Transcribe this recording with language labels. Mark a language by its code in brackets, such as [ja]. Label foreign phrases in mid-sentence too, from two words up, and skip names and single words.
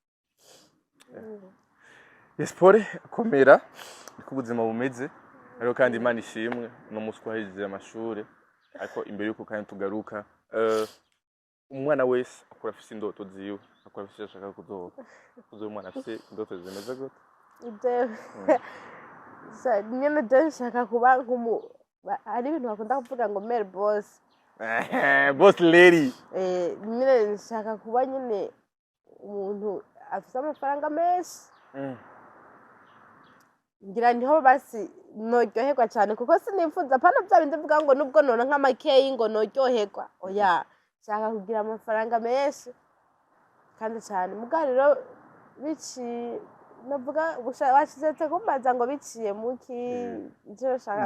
[rn] Yes, Pole komera niko ubuzima bumeze ariho kandi Imana ishimwe uno munsi twahejeje amashuri ariko imbere yuko kandi tugaruka umwana wese akora afise indoto ziwe akora afise ashaka kuzoba umwana afise indoto zimeze gute [en] nyine je nshaka kuba hari ibintu bakunda kuvuga ngo male boss boss lady [rn] nyine nshaka kuba nyine umuntu afise amafaranga menshi ngira niho basi noryoherwa cyane kuko sinifuza pana bya bindi mvuga ngo nubwo nona nk'amakeyi ngo noryoherwa oya nshaka kugira amafaranga menshi kandi cyane muga rero bici navuga washizetse kumbaza ngo biciye muki ivyo shaka